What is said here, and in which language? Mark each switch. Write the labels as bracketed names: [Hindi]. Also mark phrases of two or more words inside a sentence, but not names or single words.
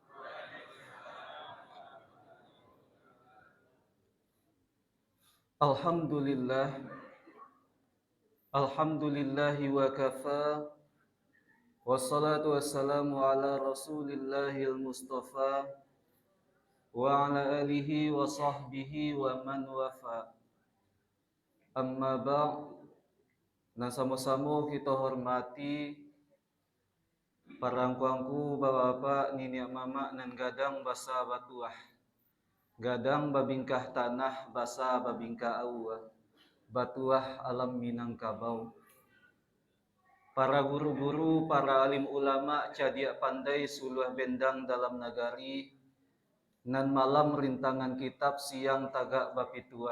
[Arabic] الحمد لله، الحمد لله وكفى، والصلاة والسلام على رسول الله المصطفى، وعلى آله وصحبه ومن وفى. أما بعد', [Minangkabau] na sama-sama kita hormati parangkuangku bapak-bapak, niniak mamak nan gadang basa batuah. Gadang babingkah tanah basa babingkah awah. Batuah alam Minangkabau. Para guru-guru, para alim ulama, cadia pandai suluh bendang dalam nagari, nan malam rintangan kitab siang tagak bapituah.